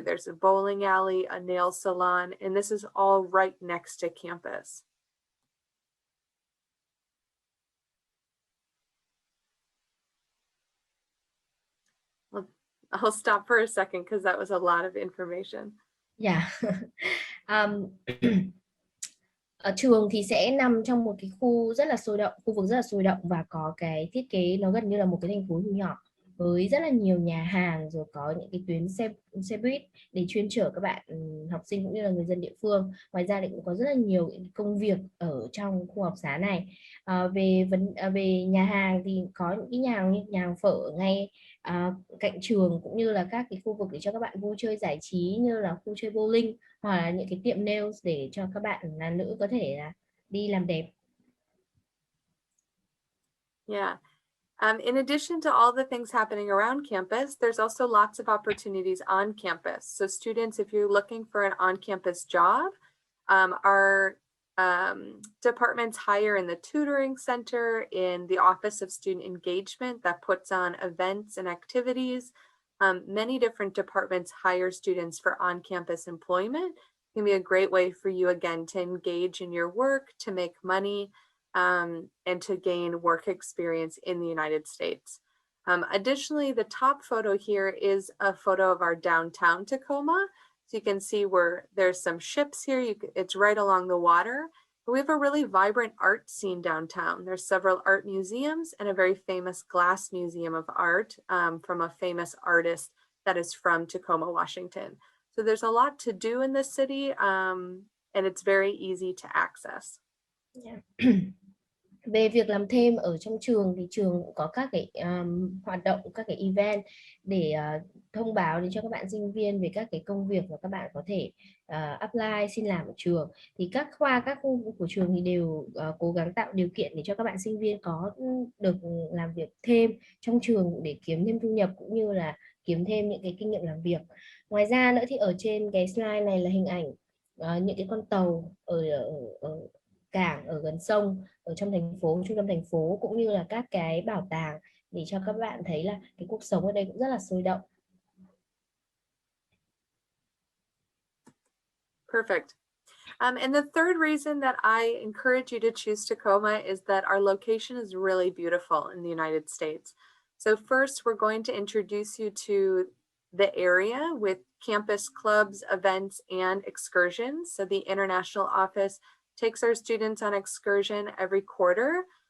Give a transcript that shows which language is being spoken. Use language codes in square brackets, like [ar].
[en] There's a bowling alley, a nail salon, and this is all right next to campus. I'll stop for a second because that was a lot of information. Yeah. [vi] Ở trường thì sẽ nằm trong một cái khu rất là sôi động, khu vực rất là sôi động và có cái thiết kế nó gần như là một cái thành phố nhỏ với rất là nhiều nhà hàng, rồi có những cái tuyến xe buýt để chuyên chở các bạn học sinh cũng như là người dân địa phương. Ngoài ra thì cũng có rất là nhiều công việc ở trong khu học xá này. Về nhà hàng thì có những cái nhà hàng phở ngay cạnh trường, cũng như là các cái khu vực để cho các bạn vui chơi giải trí như là khu chơi bowling hoặc là những cái tiệm nails để cho các bạn là nữ có thể là đi làm đẹp. [en] Yeah. In addition to all the things happening around campus, there's also lots of opportunities on campus. So students, if you're looking for an on-campus job, our departments hire in the tutoring center, in the Office of Student Engagement that puts on events and activities. Many different departments hire students for on-campus employment. It can be a great way for you, again, to engage in your work, to make money, and to gain work experience in the United States. Additionally, the top photo here is a photo of our downtown Tacoma. So you can see where there's some ships here. It's right along the water. But we have a really vibrant art scene downtown. There's several art museums and a very famous glass museum of art from a famous artist that is from Tacoma, Washington. So there's a lot to do in this city, and it's very easy to access. Yeah. [vi] Về việc làm thêm ở trong trường thì trường cũng có các cái hoạt động, các cái event để thông báo đến cho các bạn sinh viên về các cái công việc mà các bạn có thể apply xin làm ở trường. Thì các khoa, các khu của trường thì đều cố gắng tạo điều kiện để cho các bạn sinh viên có được làm việc thêm trong trường để kiếm thêm thu nhập cũng như là kiếm thêm những cái kinh nghiệm làm việc. Ngoài ra nữa thì ở trên cái slide này là hình ảnh những cái con tàu ở cảng ở gần sông ở trong thành phố, trung tâm thành phố, cũng như là các cái bảo tàng để cho các bạn thấy là cái cuộc sống ở đây cũng rất là sôi động. [en] Perfect. And the third reason that I encourage you to choose Tacoma is that our location is really beautiful in the United States. So first, we're going to introduce you to the area with campus clubs, events, and excursions. So the international office takes our students on excursion every quarter.